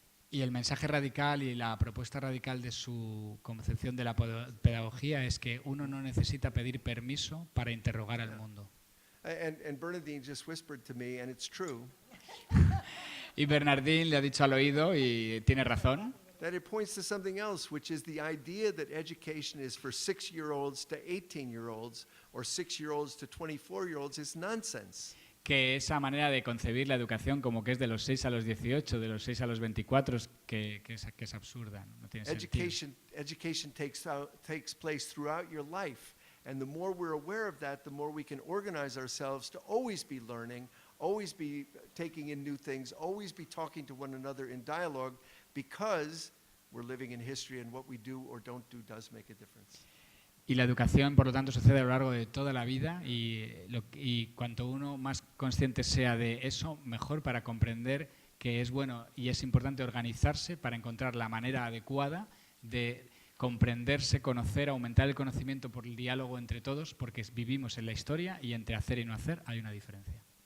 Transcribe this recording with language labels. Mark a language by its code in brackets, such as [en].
[es] Y el mensaje radical y la propuesta radical de su concepción de la pedagogía es que uno no necesita pedir permiso para interrogar al mundo. [en] And Bernardine just whispered to me, and it's true, [es] Y Bernardín le ha dicho al oído, y tiene razón, [en] that it points to something else, which is the idea that education is for 6-year-olds to 18-year-olds or 6-year-olds to 24-year-olds is nonsense. [es] que esa manera de concebir la educación como que es de los 6 a los 18, de los 6 a los 24, que es absurda, no tiene sentido. [en] Education takes place throughout your life, and the more we're aware of that, the more we can organize ourselves to always be learning, always be taking in new things, always be talking to one another in dialogue, because we're living in history and what we do or don't do does make a difference. [es] Y la educación, por lo tanto, sucede a lo largo de toda la vida y cuanto uno más consciente sea de eso, mejor para comprender que es bueno y es importante organizarse para encontrar la manera adecuada de comprenderse, conocer, aumentar el conocimiento por el diálogo entre todos, porque vivimos en la historia y entre hacer y no hacer hay una diferencia.